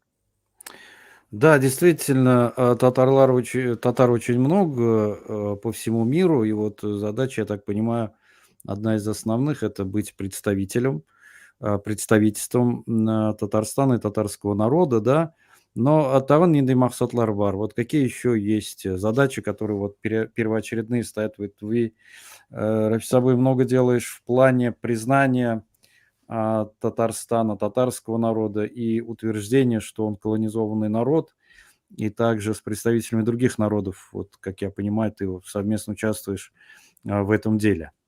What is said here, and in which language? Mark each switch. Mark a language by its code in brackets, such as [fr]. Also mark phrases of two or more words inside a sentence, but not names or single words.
[ru] Да, действительно, татар очень много по всему миру, и вот задача, я так понимаю, одна из основных — это быть представительством Татарстана и татарского народа, да. [tt] Но тагын нинди максатлар бар? [ru] Вот какие еще есть задачи, которые вот первоочередные стоят? Вот вы, Рафис Сабый, много делаешь в плане признания Татарстана, татарского народа и утверждение, что он колонизованный народ, и также с представителями других народов, вот как я понимаю, ты вот совместно участвуешь в этом деле.